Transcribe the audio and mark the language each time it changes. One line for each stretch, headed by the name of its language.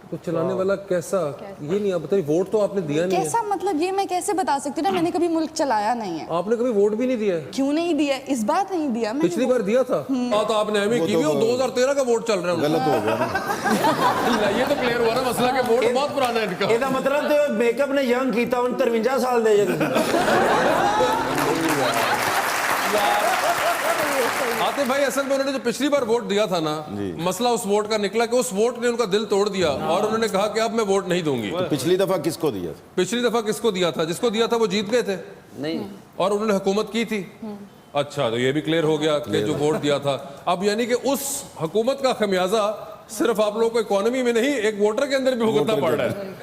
Hindi: तो चलाने वाला कैसा, ये नहीं आप बताइए। वोट तो आपने दिया नहीं है। कैसा मतलब ये मैं कैसे बता सकती हूँ ना, मैंने कभी मुल्क चलाया नहीं है। आपने कभी वोट भी नहीं दिया है? क्यों नहीं दिया? इस बार नहीं दिया मैंने। पिछली बार दिया था। तो आपने एमए की भी, 2013 का वोट चल रहा है, गलत हो गया। ये तो क्लियर हुआ ना मसला के वोट बहुत पुराना है इनका।
Punjabi: ਇਹਦਾ ਮਤਲਬ ਤੇ ਮੇਕਅਪ ਨੇ ਯੰਗ ਕੀਤਾ ਹੁਣ 53 ਸਾਲ ਦੇ ਜੇ
Hindi: आतिफ भाई, असल में उन्होंने जो पिछली बार वोट दिया था ना, मसला उस वोट का निकला कि उस वोट ने उनका दिल तोड़ दिया और उन्होंने कहा कि अब मैं वोट नहीं दूंगी। पिछली दफा किसको दिया था? पिछली दफा किसको दिया था? जिसको दिया था वो जीत गए थे नहीं और उन्होंने हुकूमत की थी। अच्छा, तो ये भी क्लियर हो गया कि जो वोट दिया था, अब यानी कि उस हुकूमत का खमियाजा सिर्फ आप लोगों को इकोनॉमी में नहीं, एक वोटर के अंदर भी भुगतना पड़ रहा है।